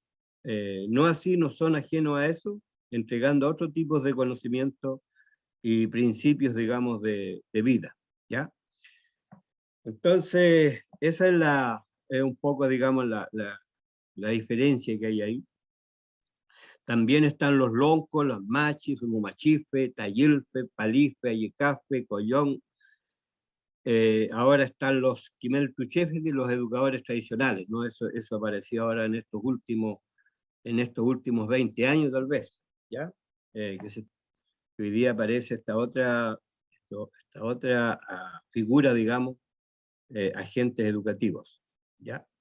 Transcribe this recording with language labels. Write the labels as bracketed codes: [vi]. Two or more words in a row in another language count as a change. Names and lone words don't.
[es] No así, no son ajenos a eso, entregando otro tipo de conocimiento y principios, digamos, de vida, ¿ya? Entonces, esa es un poco, digamos, la diferencia que hay ahí. También están los loncos, los machis, [arn] machife, tayilfe, palife, ayecafe, collón. [es] Ahora están los quimeltuchefes y los educadores tradicionales, ¿no? Eso apareció ahora en estos últimos 20 años, tal vez, ¿ya? Que hoy día aparece esta otra figura, digamos, agentes educativos, ¿ya?